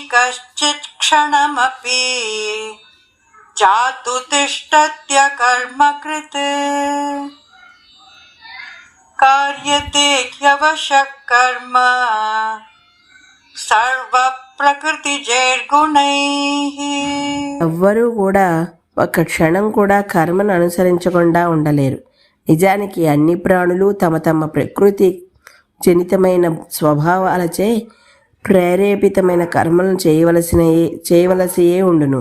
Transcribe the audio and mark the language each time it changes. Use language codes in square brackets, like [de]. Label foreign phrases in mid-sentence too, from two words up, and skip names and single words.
[sa] कश्चित् क्षणमपि जातु तिष्ठत्य कर्मकृत् कार्यते ह्यवशः कर्म సర్వ ప్రకృతి జైర్గుణైః. [te] ఎవ్వరూ కూడా ఒక క్షణం కూడా కర్మను అనుసరించకుండా ఉండలేరు. నిజానికి అన్ని ప్రాణులు తమ తమ ప్రకృతి జనితమైన స్వభావాలచే ప్రేరేపితమైన కర్మలను చేయవలసియే ఉండును.